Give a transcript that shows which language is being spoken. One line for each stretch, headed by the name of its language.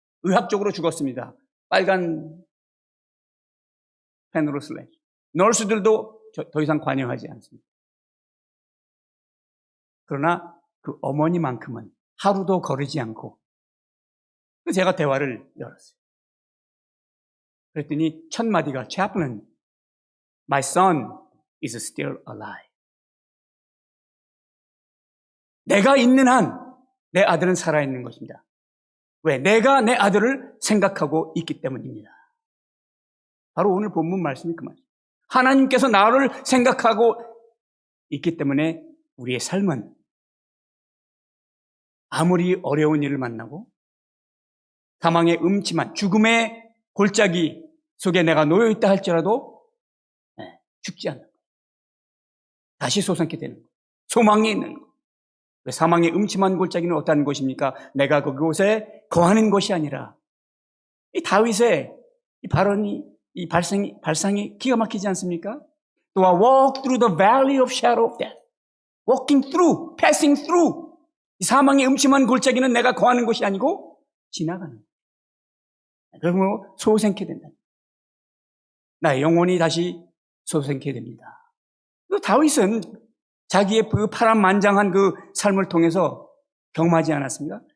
Korean: 의학적으로 죽었습니다. 빨간 펜으로 슬래시. 널스들도 더 이상 관여하지 않습니다. 그러나 그 어머니만큼은 하루도 거르지 않고, 제가 대화를 열었어요. 그랬더니 첫 마디가,
English: Chaplain, my son is still alive.
Korean: 내가 있는 한 내 아들은 살아있는 것입니다. 왜? 내가 내 아들을 생각하고 있기 때문입니다. 바로 오늘 본문 말씀이 그 말이에요. 하나님께서 나를 생각하고 있기 때문에 우리의 삶은 아무리 어려운 일을 만나고 사망의 음침한 죽음의 골짜기 속에 내가 놓여있다 할지라도 죽지 않는 거예요. 다시 솟아나게 되는 거예요. 소망이 있는 거예요. 사망의 음침한 골짜기는 어떤 곳입니까? 내가 그곳에 거하는 곳이 아니라, 이 다윗의 이 발언이, 이 발상이 기가 막히지 않습니까?
English: 또 walk through the valley of shadow of death. walking through, passing through.
Korean: 이 사망의 음침한 골짜기는 내가 거하는 곳이 아니고 지나가는 거예요. 그러면 소생케 된다. 나의 영혼이 다시 소생케 됩니다. 또 다윗은 자기의 그 파란만장한 그 삶을 통해서 경험하지 않았습니까?